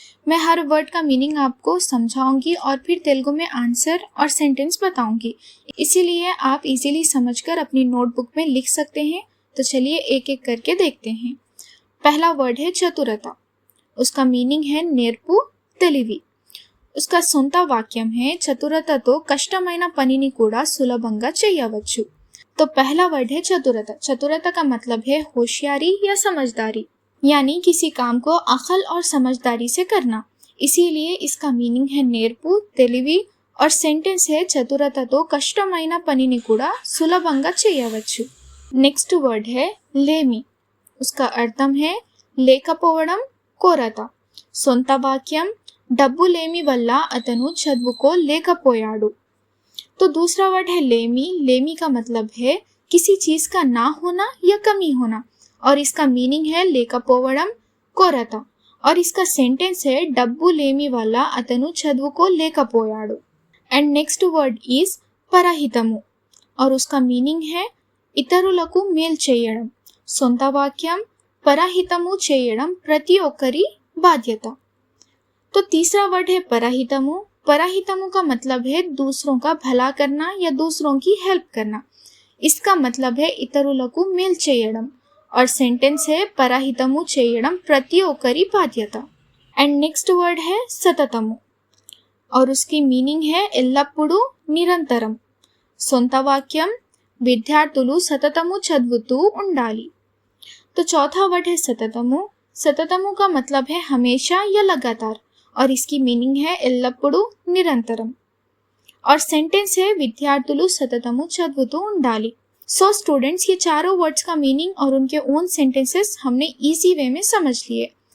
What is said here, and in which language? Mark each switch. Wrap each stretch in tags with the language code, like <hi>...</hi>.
<hi>मैं हर वर्ड का मीनिंग आपको समझाऊंगी और फिर तेलुगु में आंसर और सेंटेंस बताऊंगी, इसीलिए आप इजीली समझकर अपनी नोटबुक में लिख सकते हैं। तो चलिए एक एक करके देखते हैं। पहला वर्ड है चतुरता, उसका मीनिंग है नेर्पु తెలివి।</hi> <te>उसका సొంత वाक्यम है చతురతతో కష్టమైన పనిని కూడా సులభంగా చేయవచ్చు।</te> <hi>तो पहला वर्ड है चतुरता। चतुरता का मतलब है होशियारी या समझदारी, यानी किसी काम को अकल और समझदारी से करना, इसीलिए इसका मीनिंग है నేర్పు తెలివి और सेंटेंस है</hi> <te>చతురతతో కష్టమైన పనిని కూడా సులభంగా చేయవచ్చు।</te> <hi>नेक्स्ट वर्ड है लेमी, उसका अर्थम है లేకపోవడం కొరత।</hi> <te>సొంత వాక్యం డబ్బు లేమి వల్ల అతను చదువుకో లేకపోయాడు।</te> <hi>तो दूसरा वर्ड है लेमी। लेमी का मतलब है किसी चीज का ना होना या कमी होना और इसका मीनिंग है లేకపోవడం కొరత और इसका सेंटेंस है</hi> <te>డబ్బు లేమి వల్ల అతను చదువుకో లేకపోయాడు।</te> <hi>एंड नेक्स्ट वर्ड इज పరహితము और उसका मीनिंग है ఇతరులకు మేలు చేయడం।</hi> <te>సొంత వాక్యం పరహితము చేయడం ప్రతి ఒక్కరి బాధ్యత।</te> <hi>तो तीसरा वर्ड है पराहितमु। पराहितमु का मतलब है दूसरों का भला करना या दूसरों की हेल्प करना, इसका मतलब है ఇతరులకు మేలు చేయడం और सेंटेंस है</hi> <te>పరహితము చేయడం ప్రతి ఒక్కరి బాధ్యత।</te> <hi>एंड नेक्स्ट वर्ड है సతతము और उसकी मीनिंग है ఎల్లప్పుడూ నిరంతరం।</hi> <te>సొంత వాక్యం విద్యార్థులు సతతము చదువుతూ ఉండాలి।</te> <hi>तो चौथा वर्ड है सततमु। सततमु का मतलब है हमेशा या लगातार और इसकी मीनिंग है ఎల్లప్పుడూ నిరంతరం और सेंटेंस है</hi> <te>विद्यार्थुलु सततमु చదువుతూ ఉండాలి।</te> <hi>सो स्टूडेंट्स ये चारों वर्ड्स का मीनिंग और उनके ओन सेंटेंसेस हमने इजी वे में समझ लिए।</hi>